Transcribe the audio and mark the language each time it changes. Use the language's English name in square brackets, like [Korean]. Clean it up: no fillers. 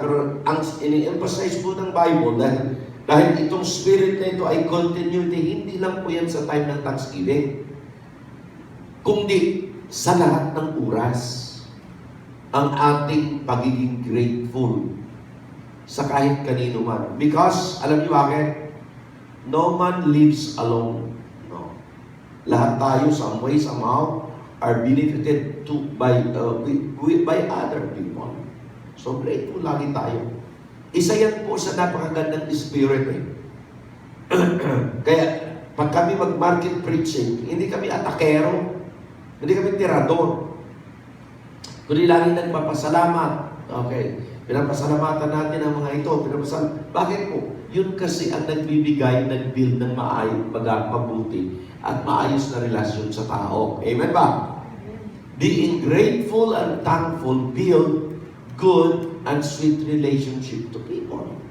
[Filipino] Pero ang ini-emphasize po ng Bible, dahil itong spirit na ito ay continuity, hindi lang po yan sa time ng Thanksgiving, kundi sa lahat ng oras, ang ating pagiging grateful sa kahit kanino man. [English] Because, [Filipino] alam niyo bakit? [English] No man lives alone. No. [Filipino] Lahat tayo, [English] some way, somehow, are benefited by other people. [Filipino] So, grateful lagi tayo. Isa yan po sa napakagandang spirit eh. Kaya, pag kami mag-market preaching, hindi kami atakero, hindi kami tirador. Kundi lagi nagpapasalamat. Okay. Pinapasalamatan natin ang mga ito. Bakit po? Yun kasi ang nagbibigay, nag-build ng mabuti at maayos na relasyon sa tao. Amen ba? [English] Being grateful and thankful build good and sweet relationship to people.